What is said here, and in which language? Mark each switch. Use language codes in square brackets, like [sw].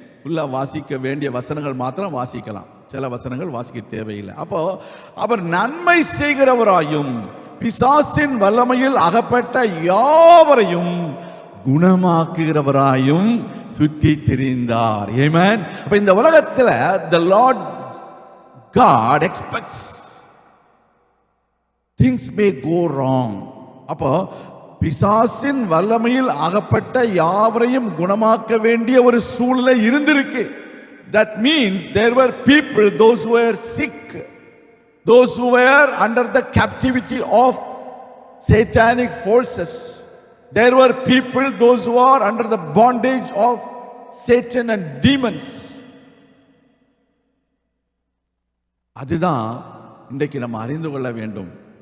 [ta] ஃபுல்லா வாசிக்க வேண்டிய வசனங்கள் மாத்திரம் வாசிக்கலாம், சில வசனங்கள் வாசிக்க தேவையில்லை. அப்போ அவர் நன்மை செய்கிறவராயும் பிசாசின் வல்லமையில் அகப்பட்ட யாவரையும் குணமாக்குகிறவராயும் சுற்றி திரிந்தார். ஆமென். அப்ப இந்த உலகத்துல [en] the Lord God expects things may go wrong. [ta] அப்போ பிசாசின் வல்லமையில் அகப்பட்ட யாவரையும் குணமாக்க வேண்டிய ஒரு சூழ்நிலை இருந்திருக்கு. [en] That means there were people, those who were sick, those who were under the captivity of satanic forces. There were people, those who are under the bondage of Satan and demons. [ta] அதுதான் இன்றைக்கு நம்ம அறிந்து கொள்ள வேண்டும்.